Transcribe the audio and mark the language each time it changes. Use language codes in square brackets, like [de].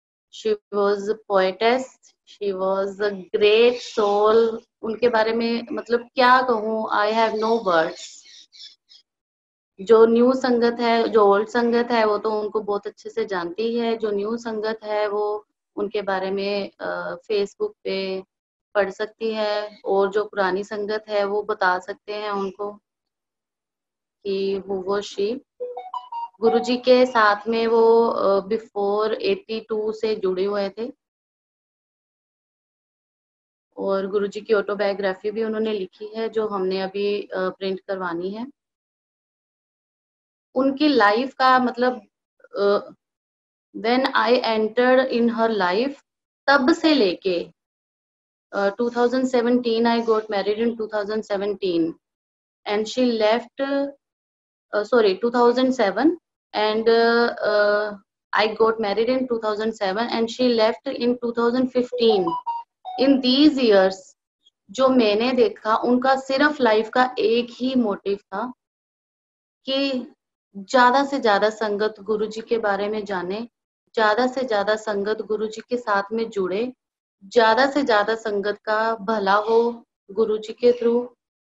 [en] She was a poetess, she was a great soul. [hi] उनके बारे में मतलब क्या कहूँ, [en] I have no words. [hi] जो न्यू संगत है, जो ओल्ड संगत है, वो तो उनको बहुत अच्छे से जानती है। जो न्यू संगत है वो उनके बारे में फेसबुक पे पढ़ सकती है, और जो पुरानी संगत है वो बता सकते हैं उनको कि वो शी गुरुजी के साथ में वो बिफोर 82 से जुड़े हुए थे। और गुरुजी की ऑटोबायोग्राफी भी उन्होंने लिखी है जो हमने अभी प्रिंट करवानी है। उनकी लाइफ का मतलब [en] when I entered in her life, [hi] तब से लेके [en] 2017 I got married in 2017 and she left 2007 and I got married in 2007 and she left in 2015. In these years [hi] जो मैंने देखा उनका सिर्फ लाइफ का एक ही मोटिव था कि ज्यादा से ज्यादा संगत गुरुजी के बारे में जाने, ज्यादा से ज्यादा संगत गुरुजी के साथ में जुड़े, ज्यादा से ज्यादा संगत का भला हो गुरुजी के थ्रू।